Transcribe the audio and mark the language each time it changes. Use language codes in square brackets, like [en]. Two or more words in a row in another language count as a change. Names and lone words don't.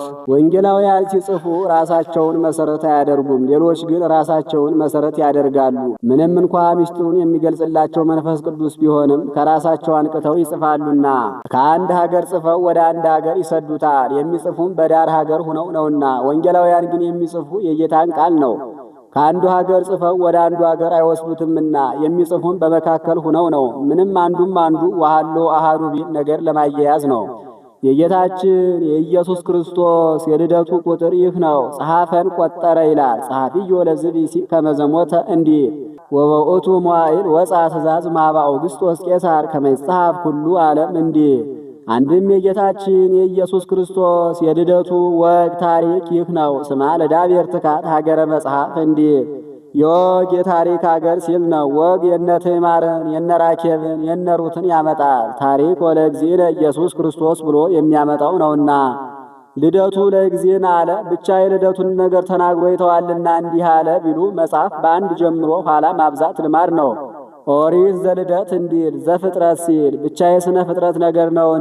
[am] ወንጌላውያን ሲጽፉ ራሳቸውን መሰረት አያደርጉም፣ ሌሎች ግን ራሳቸውን መሰረት ያደርጋሉ። ምንም እንኳ ምስጢሩን የሚገልጽላቸው መንፈስ ቅዱስ ቢሆንም ከራሳቸው አንቅተው ይጽፋሉና ከአንድ ሀገር ጽፈው ወደ አንድ ሀገር ይሰዱታል። የሚጽፉም በዳር ሀገር ሆነው ነውና፣ ወንጌላውያን ግን የሚጽፉ የጌታን ቃል ነው። ከአንዱ ሀገር ጽፈው ወደ አንዱ ሀገር አይወስዱትምና የሚጽፉም በመካከል ሆነው ነው። ምንም አንዱም አንዱ [gez] ወሃሎ አሃዱ [am] ቢል ነገር ለማያያዝ ነው። የጌታችን የኢየሱስ ክርስቶስ የልደቱ ቁጥር ይህ ነው። ጸሐፈን ቆጠረ ይላል። [gez] ጸሐፊዮ ለዝብሲ ከመዘሞተ [am] እንዲህ [gez] ወበውእቱ መዋዕል ወፃ ትእዛዝ ማኅበ አውግስጦስ ቄሳር ከመ ይጻሐፍ ኩሉ ዓለም [am] እንዲህ። አንድም የጌታችን የኢየሱስ ክርስቶስ የልደቱ ወግ ታሪክ ይህ ነው። [gez] ስማ ለዳቤር ትካት ሀገረ መጽሐፍ [am] እንዲህ። የወግ የታሪክ ሀገር ሲል ነው። ወግ የነ ትዕማርን የነ ራኬብን የነ ሩትን ያመጣል። ታሪክ [gez] ወለእግዚእነ ኢየሱስ ክርስቶስ [am] ብሎ የሚያመጣው ነውና ልደቱ ለእግዚእነ አለ። ብቻ የልደቱን ነገር ተናግሮ ይተዋልና እንዲህ አለ ቢሉ መጽሐፍ በአንድ ጀምሮ ኋላ ማብዛት ልማድ ነው። ኦሪት ዘልደት እንዲል ዘፍጥረት ሲል ብቻ የሥነ ፍጥረት ነገር ነውን?